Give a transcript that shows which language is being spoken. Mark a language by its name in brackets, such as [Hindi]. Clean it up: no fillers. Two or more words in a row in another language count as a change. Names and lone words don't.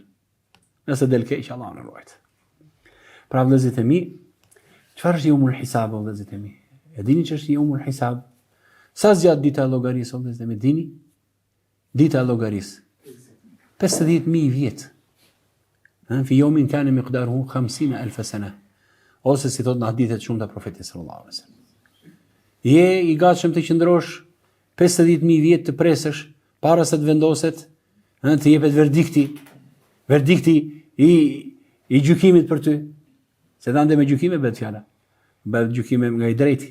[Albanian] Nëse del keq, Allah na ruaj. Pra vëllezërit e mi, çfarë është [Arabic] يوم الحساب [Albanian] vëllezërit e mi? E dini ç'është [Arabic] يوم الحساب? [Albanian] Sa zgjat dita e llogarisë vëllezërit e mi dini? Dita e llogarisë 50.000 vjet. [Arabic] في يوم كان مقداره 50,000 سنة. [Albanian] Ose si thot në hadithet shumë të profetit [Arabic] صلى الله عليه وسلم. [Albanian] Je i gatshëm të qëndrosh 50.000 vjet të presësh para se të vendoset, të jepet verdikti i gjykimit për ty. Se dhande me gjykime bëhet fjala. Bëhet gjykime nga i drejti.